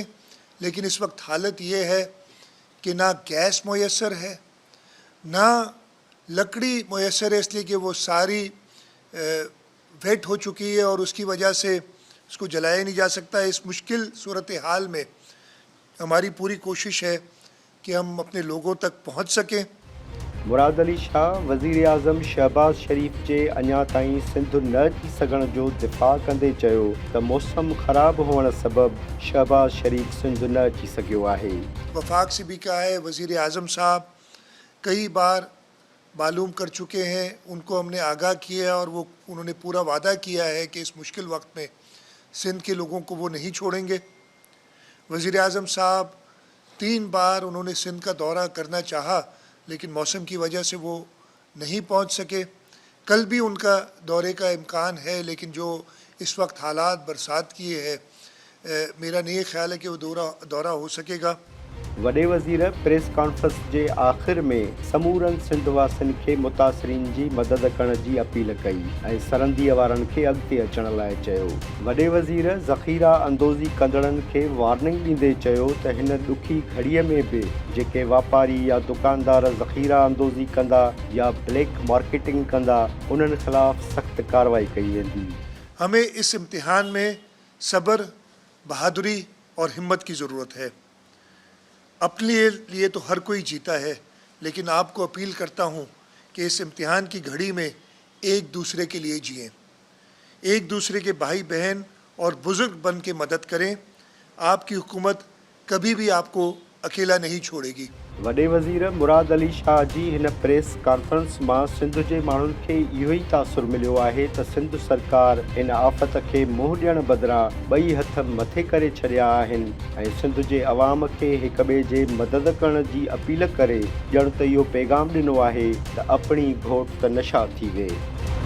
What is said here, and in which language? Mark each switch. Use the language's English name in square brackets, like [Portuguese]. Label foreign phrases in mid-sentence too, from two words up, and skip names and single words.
[Urdu] لیکن اس وقت حالت یہ ہے کہ نہ گیس میسر ہے، نہ لکڑی میسر ہے، اس لیے کہ وہ ساری ویٹ ہو چکی ہے اور اس کی وجہ سے اس کو جلایا نہیں جا سکتا. اس مشکل صورت حال میں ہماری پوری کوشش ہے کہ ہم اپنے لوگوں تک پہنچ سکیں. [Sindhi] मुराद अली शाह वज़ीर आज़म शहबाज शरीफ़ जे अञा ताईं सिंध न अची सघण जो दिफ़ा कंदे चयो त मौसम ख़राब हुअण सबबि शहबाज शरीफ़ सिंध न अची सघियो आहे। [Urdu] وفاق سے بھی کہا ہے، وزیر اعظم صاحب کئی بار معلوم کر چکے ہیں، ان کو ہم نے آگاہ کیا اور وہ انہوں نے پورا وعدہ کیا ہے کہ اس مشکل وقت میں سندھ کے لوگوں کو وہ نہیں چھوڑیں گے. وزیر اعظم صاحب 3 بار انہوں نے سندھ کا دورہ کرنا چاہا، لیکن موسم کی وجہ سے وہ نہیں پہنچ سکے. کل بھی ان کا دورے کا امکان ہے، لیکن جو اس وقت حالات برسات کی ہے، میرا نہیں خیال ہے کہ وہ دورہ ہو سکے گا. [Sindhi] वॾे वज़ीर प्रेस कॉन्फ्रेंस जे आख़िर में समूरनि सिंध वासियुनि खे मुतासिरीन जी मदद करण जी अपील कई ऐं सरहदीअ वारनि खे अॻिते अचण लाइ चयो। वॾे वज़ीर ज़ख़ीरा अंदोज़ी कंदड़नि खे वार्निंग ॾींदे चयो त हिन ॾुखी घड़ीअ में बि जेके वापारी या दुकानदार ज़ख़ीरा अंदोज़ी कंदा या ब्लैक मार्केटिंग कंदा, उन्हनि ख़िलाफ़ सख़्त कार्रवाई कई वेंदी। [Urdu] ہمیں اس امتحان میں صبر، بہادری اور ہمت کی ضرورت ہے. اپنے لیے تو ہر کوئی جیتا ہے، لیکن آپ کو اپیل کرتا ہوں کہ اس امتحان کی گھڑی میں ایک دوسرے کے لیے جئیں، ایک دوسرے کے بھائی بہن اور بزرگ بن کے مدد کریں. آپ کی حکومت کبھی بھی آپ کو اکیلا نہیں چھوڑے گی. [Sindhi] वॾे वज़ीर मुराद अली शाह जी हिन प्रेस कॉन्फ्रेंस मां सिंध जे माण्हुनि खे इहो ई तासुर मिलियो आहे त सिंध सरकार इन आफ़त खे मुंहुं ॾियण बदिरां ॿई हथ मथे करे छॾिया आहिनि ऐं सिंध जे अवाम खे हिक ॿिए जे मदद करण जी अपील करे ॼण त इहो पैगाम ॾिनो आहे त अपनी घोट त नशा थी वे।